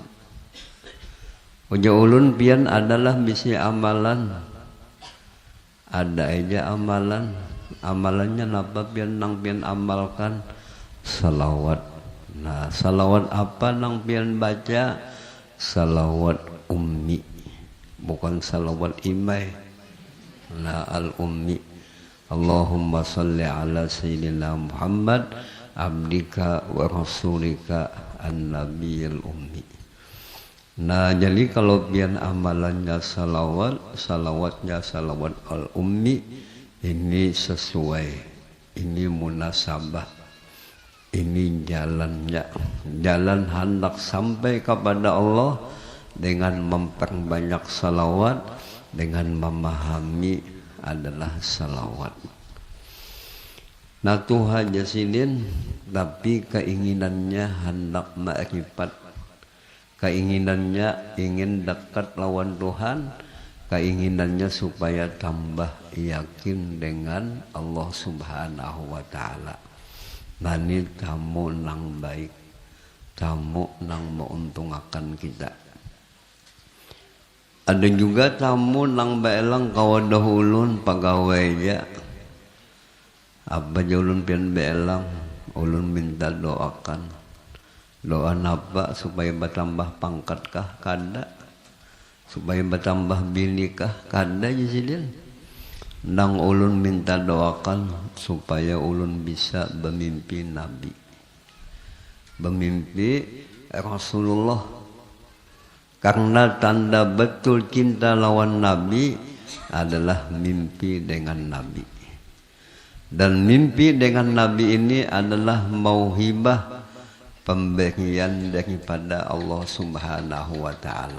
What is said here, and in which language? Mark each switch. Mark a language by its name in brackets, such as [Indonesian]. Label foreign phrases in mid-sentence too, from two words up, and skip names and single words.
[Banjar] Uja ulun pian adalah misi amalan, ada aja amalan, amalannya napa pian nang pian amalkan salawat. Nah salawat apa nang pian baca? Salawat ummi, bukan salawat imai. [Arabic] لا الأمي. اللهم صل على سيدنا محمد عبدك ورسولك النبي الأمي. [Banjar] Nah jadi kalau pian amalannya salawat, salawatnya salawat al-ummi, ini sesuai, ini munasabah, ini jalannya, jalan hendak sampai kepada Allah dengan memperbanyak salawat, dengan memahami adalah salawat. Nah Tuhan jasinin, tapi keinginannya hendak makrifat, keinginannya ingin dekat lawan Tuhan, keinginannya supaya tambah yakin dengan Allah [Arabic] سبحانه وتعالى. [Banjar] Nah ini tamu nang baik, tamu nang menguntungkan kita. Ada juga tamu nang belang kawadah ulun pegawainya. Apa aja ulun pian belang, ulun minta doakan. Doa apa supaya bertambah pangkat kah? Kada. Supaya bertambah bini kah? Kada jisilin. Nang ulun minta doakan supaya ulun bisa bermimpi Nabi, bermimpi Rasulullah. [Indonesian] Karena tanda betul cinta lawan Nabi adalah mimpi dengan Nabi. Dan mimpi dengan Nabi ini adalah mauhibah, pemberian daripada Allah [Arabic] سبحانه وتعالى.